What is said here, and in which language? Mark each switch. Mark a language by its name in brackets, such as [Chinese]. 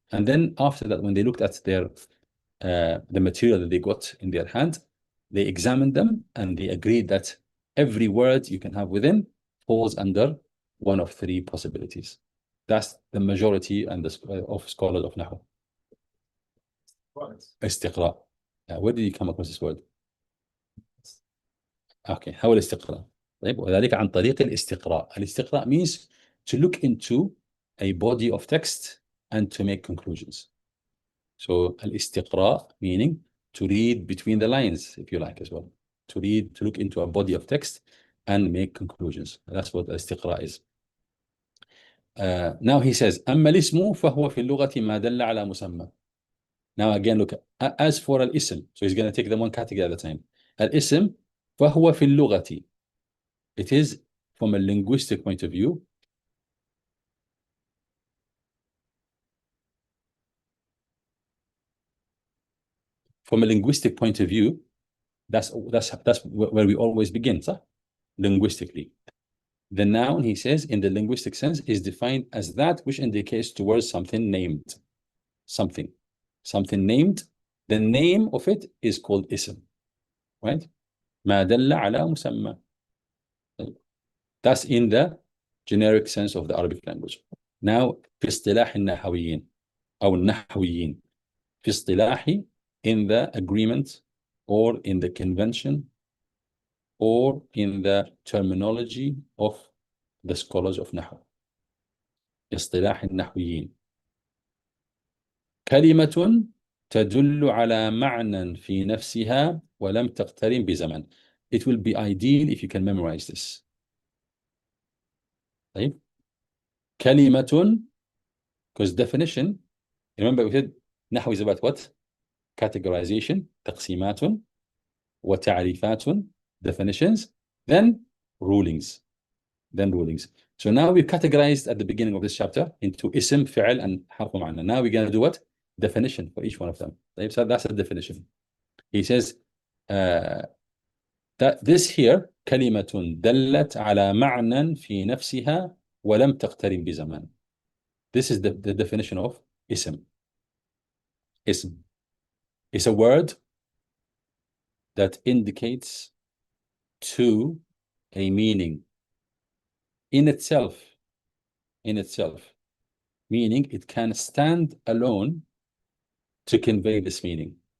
[English] And then after that, when they looked at their the material that they got in their hand, they examined them and they agreed that every word you can have within falls under one of three possibilities. That's the majority and of scholars of Nahu. [Arabic] استقراء. [English] Where did you come across this word? Okay, how [Arabic] الاستقراء؟ طيب وذلك عن طريق الاستقراء. [English] الاستقراء means to look into a body of text and to make conclusions. So الاستقراء meaning to read between the lines, if you like as well. To look into a body of text and make conclusions. That's what الاستقراء is. Now he says [Arabic] أما الاسم فهو في اللغة ما دل على مسمى. [English] Now again look, as for الاسم, so he's going to take them one category at a time. [Arabic] الاسم فهو في اللغة. [English] It is from a linguistic point of view. From a linguistic point of view, that's where we always begin, so linguistically. The noun, he says, in the linguistic sense, is defined as that which indicates towards something named. Something named. The name of it is called ism, right? [Arabic] ما دل على مسمى. [English] That's in the generic sense of the Arabic language. [Arabic] Now, في اصطلاح النحويين أو النحويين. في اصطلاح, [English] in the agreement or in the convention or in the terminology of the scholars of Nahu. [Arabic] اصطلاح النحويين. كلمة تدل على معنى في نفسها ولم تقترن بزمن. [English] It will be ideal if you can memorize this. [Arabic] طيب. [English] كلمة, because definition, remember we said نحو is about what? Categorization, تقسيمات, وتعريفات, definitions, then rulings. So now we've categorized at the beginning of this chapter into ism, fi'l, and حرف معنى. Now we're going to do what? Definition for each one of them. So that's a definition. He says that this here [Arabic] كلمة دلت على معنى في نفسها ولم تقترن بزمان. [English] This is the definition of ism. Ism is a word that indicates to a meaning in itself, meaning it can stand alone to convey this meaning.